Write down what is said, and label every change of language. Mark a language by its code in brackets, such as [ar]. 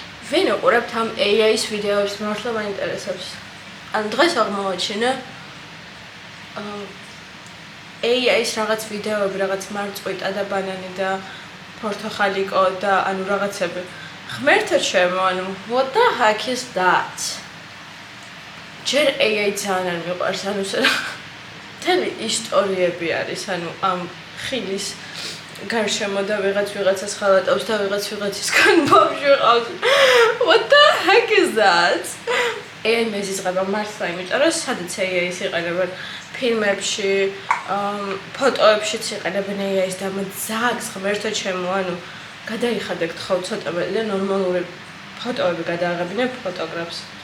[ka] ვინ უყურებთ ამ AI-ის ვიდეოებს მართლა მაინტერესებს. ან დღეს აღმოვაჩინე AI-ის რაღაც ვიდეოები, რაღაც მარწყვიტა და ბანანი და პორტოხალიკო და ანუ რაღაცები. ღმერთო ჩემო, ანუ [en] what the heck is that? [ka] ჯერ AI ძალიან არ მიყვარს, ანუ მთელი ისტორიები არის, ანუ ამ ხილის გარშემო და ვიღაცას ხალატავს და ვიღაცისგან ბავშვი ყავს. [en] What the heck is that? [ka] AI მეზიზღება მართლა, იმიტომ რომ სადაც AI-ს იყენებენ ფილმებში, ფოტოებშიც იყენებენ AI-ს და ძაგს ღმერთო ჩემო, ანუ გადაიხადეთ ხო ცოტა და ნორმალური ფოტოები გადააღებინებ ფოტოგრაფს.